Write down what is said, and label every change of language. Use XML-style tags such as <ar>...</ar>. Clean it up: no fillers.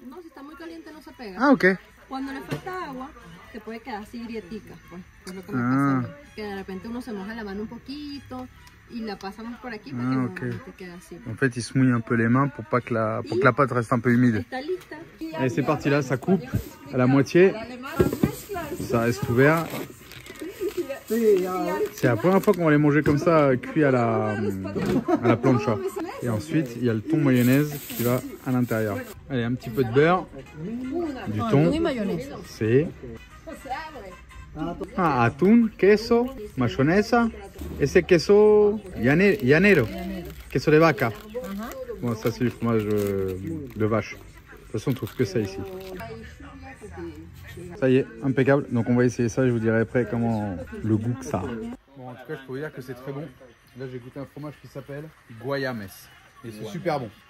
<es>No, si está muy caliente no se pega. Ah, ok. Cuando le falta agua, se puede quedar así grietica, pues. Es lo que me Ah. pasa a mí. Que de repente uno se moja la mano un poquito y la pasamos por aquí para que Ah, no ok. te quede así.</es> <fr>En fait, il se mouille un peu les mains pour que la pâte reste un peu humide.</fr> <es>Está lista.</es> <fr>Allez, c'est parti là, ça coupe à la moitié. Ça reste ouvert. C'est la première fois qu'on va les manger comme ça, cuit à la plancha. Et ensuite, il y a le thon mayonnaise qui va à l'intérieur. Allez, un petit peu de beurre, du thon, c'est...</fr> <es>Ah, atún, queso, mayonesa. Ese queso llanero, queso de vaca.</es> <fr>Bon, ça c'est du fromage de vache. De toute façon, on trouve que ça ici. Ça y est, impeccable. Donc on va essayer ça et je vous dirai après comment le goût que ça a. Bon, en tout cas, je peux vous dire que c'est très bon. Là, j'ai goûté un fromage qui s'appelle Guayames. Et c'est super bon.</fr>